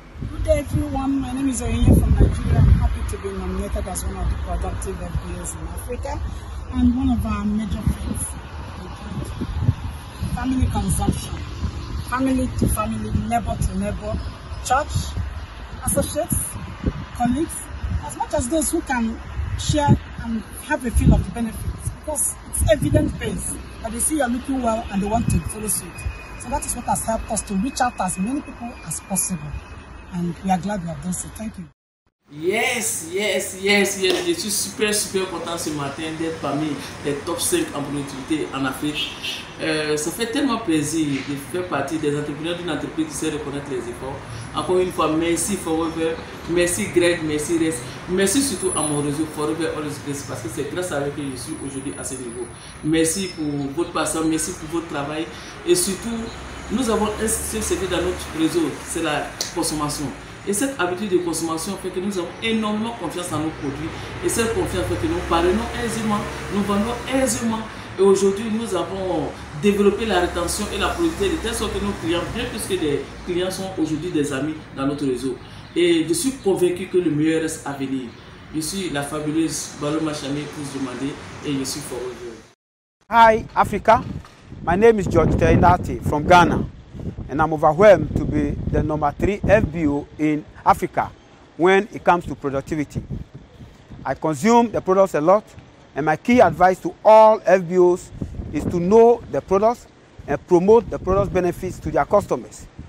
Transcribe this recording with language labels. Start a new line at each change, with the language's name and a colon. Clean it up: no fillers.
English: Good day everyone, my name is Oyin from Nigeria. I'm happy to be nominated as one of the productive FBOs in Africa, and one of our major things is family consumption, family to family, neighbor to neighbor, church, associates, colleagues, as much as those who can share and have a feel of the benefits, because it's evidence-based that they see you're looking well and they want to follow suit. So that is what has helped us to reach out to as many people as possible. And we are glad we have done so. Thank you. Yes.
French: Je suis super content ce matin d'être parmi les top 5 en productivité en Afrique. Ça fait tellement plaisir de faire partie des entrepreneurs d'une entreprise qui sait reconnaître les efforts. Encore une fois, merci Forever, merci Greg, merci Res, merci surtout à mon réseau Forever Always Grace parce que c'est grâce à eux que je suis aujourd'hui à ce niveau. Merci pour votre patience, merci pour votre travail et surtout, nous avons un secret dans notre réseau, c'est la consommation. Et cette habitude de consommation fait que nous avons énormément confiance en nos produits. Et cette confiance fait que nous parvenons aisément, nous vendons aisément. Et aujourd'hui, nous avons développé la rétention et la productivité de telle sorte que nos clients, bien plus que des clients, sont aujourd'hui des amis dans notre réseau. Et je suis convaincu que le meilleur reste à venir. Je suis la fabuleuse Balo Machame Cruz Demandé et je suis Forever.
English: Hi Africa, my name is George Teinati from Ghana. And I'm overwhelmed to be the number 3 FBO in Africa when it comes to productivity. I consume the products a lot, and my key advice to all FBOs is to know the products and promote the product benefits to their customers.